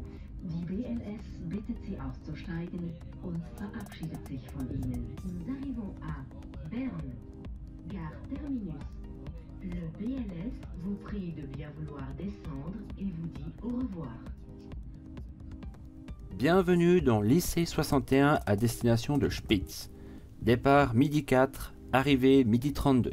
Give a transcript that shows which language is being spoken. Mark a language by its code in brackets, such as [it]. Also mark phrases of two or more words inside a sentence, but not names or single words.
[de] Die BLS bittet Sie auszusteigen und verabschiedet sich von Ihnen. [fr] Nous arrivons à Berne. Gare terminus. Le BLS vous prie de bien vouloir descendre et vous dit au revoir. Bienvenue dans l'IC 61 à destination de Spitz. Départ midi 4, arrivée midi 32.